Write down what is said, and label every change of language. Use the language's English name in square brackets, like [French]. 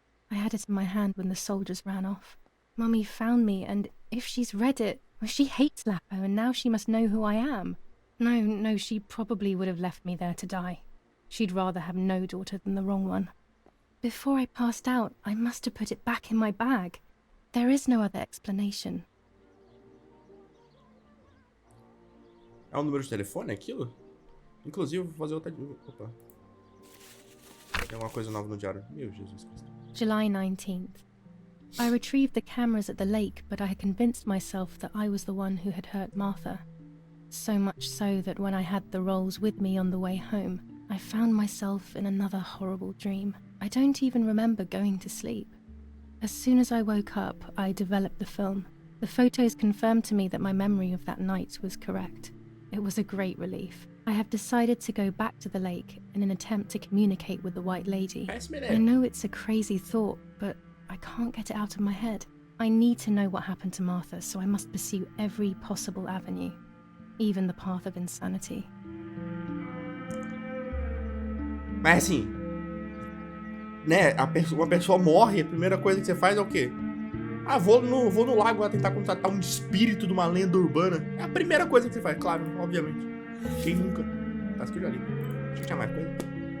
[English] I had it in my hand when the soldiers ran off. Mummy found me, and if she's read it, well, she hates Lapo, and now she must know who I am. No, she probably would have left me there to die. She'd rather have no daughter than the wrong one. Before I passed out, I must have put it back in my bag. There is no other explanation. [Portuguese] É um número de telefone aquilo? Inclusive, vou fazer outra... Opa. Tem alguma coisa nova no diário. Meu Jesus Cristo. [English] July 19th. I retrieved the cameras at the lake, but I had convinced myself that I was the one who had hurt Martha. So much so that when I had the rolls with me on the way home, I found myself in another horrible dream. I don't even remember going to sleep. As soon as I woke up, I developed the film. The photos confirmed to me that my memory of that night was correct. It was a great relief. I have decided to go back to the lake in an attempt to communicate with the White Lady. I know it's a crazy thought, but I can't get it out of my head. I need to know what happened to Martha, so I must pursue every possible avenue, even the path of insanity. [Portuguese] Mas assim, né, uma pessoa morre, a primeira coisa que você faz é o quê? Ah, vou no lago lá tentar contatar um espírito de uma lenda urbana. É a primeira coisa que você faz, claro, obviamente. Quem nunca? Tá escrito ali. Deixa eu chamar mais coisa.